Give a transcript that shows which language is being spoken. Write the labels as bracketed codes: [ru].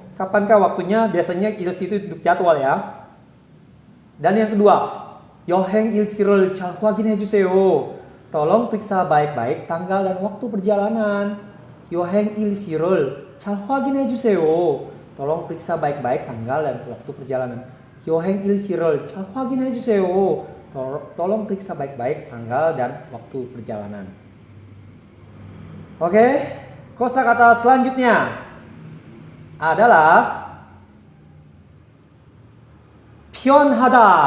[id] Kapankah waktunya? Biasanya ilsi itu untuk jadwal ya. Dan yang kedua, [ko] 여행 일지를 잘 확인해 주세요. [id] Tolong periksa baik-baik tanggal dan waktu perjalanan. [ko] 여행 일지를 잘 확인해 주세요. [id] Tolong periksa baik-baik tanggal dan waktu perjalanan. [ko] 여행 일지를 잘 확인해 주세요. [id] Tolong periksa baik-baik tanggal dan waktu perjalanan. Oke, kosakata selanjutnya adalah 편하다.